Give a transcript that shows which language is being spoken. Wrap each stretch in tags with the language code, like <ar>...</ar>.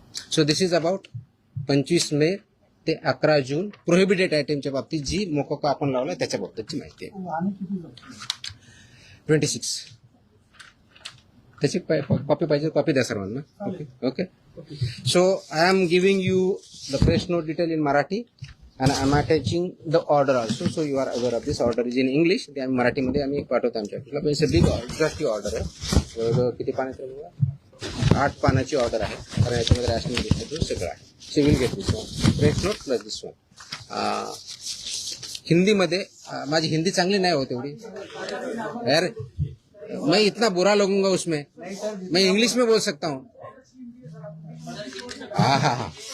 <en>So this is about</en> <mr>25 मे ते 11 जून prohibited आयटमच्या बाबतीत जी मोकोका आपण लावला त्याच्या बाबतीतची माहिती आहे. 26. त्याची कॉपी पाहिजे, कॉपी द्या सर्वांना. Okay.</mr> <en>So I am giving you the press note detail in Marathi and I am attaching the order also, so you are aware of this. Order is in English.</en> <mr>ते आम्ही मराठीमध्ये आम्ही पाठवतो आमच्या ऑफिसला. पण</mr> <en>it's a big order, trustee order</en> <mr>आहे. जवळजवळ किती पानाची आहे? 8 पानाची ऑर्डर आहे. कारण याच्यामध्ये रॅशनिंग डिस्ट्रीब्यूट सगळं आहे.</mr> <en>civil get this one,</en> <mr>press note plus this one. हिंदीमध्ये माझी हिंदी चांगली नाही होत एवढी यार.</mr> <hi>मैं इतना बुरा लगूंगा उसमें, मैं इंग्लिश में बोल सकता हूँ. हाँ.</hi>